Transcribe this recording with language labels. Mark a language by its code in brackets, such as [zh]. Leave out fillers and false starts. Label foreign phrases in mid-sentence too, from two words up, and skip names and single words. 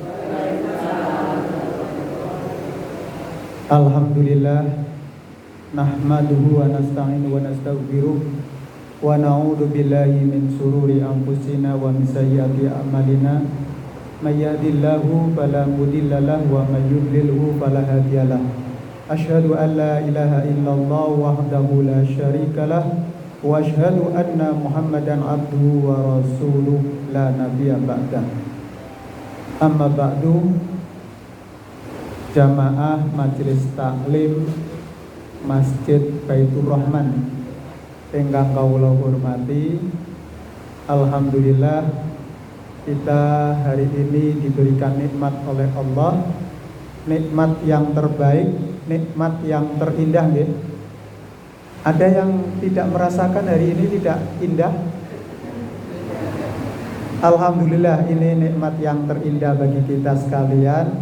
[ar] الحمد لله نحمده ونستعينه ونستغفره ونعوذ بالله من شرور أنفسنا ومن سيئات أعمالنا من يهده الله فلا مضل له ومن يضلله فلا هادي له. أشهد أن لا إله إلا الله وحده لا شريك له وأشهد أن محمدا عبده ورسوله لا نبي بعده. أما بعد. [id] Jamaah Majelis Taklim Masjid Baitur Rahman [jv] ingkang kawula hormati, [id] alhamdulillah kita hari ini diberikan nikmat oleh Allah, nikmat yang terbaik, nikmat yang terindah ya. Ada yang tidak merasakan hari ini tidak indah? Alhamdulillah, ini nikmat yang terindah bagi kita sekalian.